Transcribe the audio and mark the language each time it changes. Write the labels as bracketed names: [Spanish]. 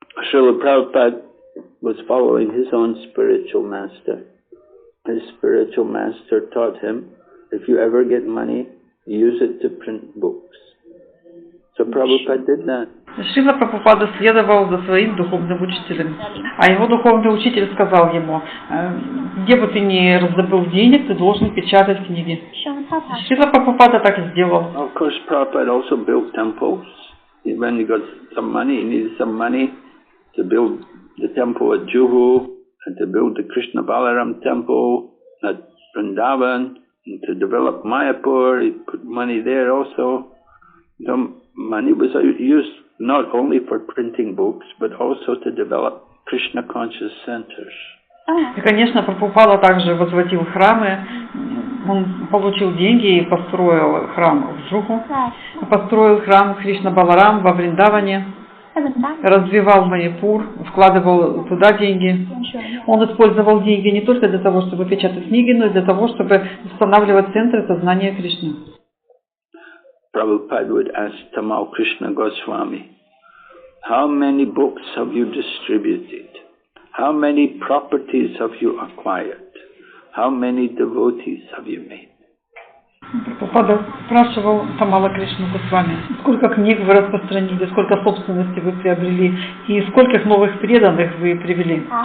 [English] Srila Prabhupada was following his own spiritual master. His spiritual master taught him, if you ever get money, use it to print books. So Prabhupada did that. [Russian] Шрила Прабхупада следовал за своим духовным учителем, а его духовный учитель сказал ему, где бы ты ни раздобыл денег, ты должен печатать книги. Шрила Прабхупада так и сделал. [English] Of course, Prabhupada also built temples. When he got some money, he needed some money to build the temple at Juhu, and to build the Krishna Balaram temple at Vrindavan, and to develop Mayapur. He put money there also. So money was used not only for printing books, but also to develop Krishna conscious centers. [Russian] И, конечно, Прабхупада также возводил храмы. Он получил деньги и построил храм в Джуху, построил храм Кришна Баларам во Вриндаване, развивал Майяпур, вкладывал туда деньги. Он использовал деньги не только для того, чтобы печатать книги, но и для того, чтобы устанавливать центры сознания Кришны. [English] Prabhupada would ask Tamal Krishna Goswami, how many books have you distributed? How many properties have you acquired? How many devotees have you made? [Russian] Прабхупада спрашивал Тамала Кришну Госвами, сколько книг вы распространили, сколько собственности вы приобрели и скольких новых преданных вы привели.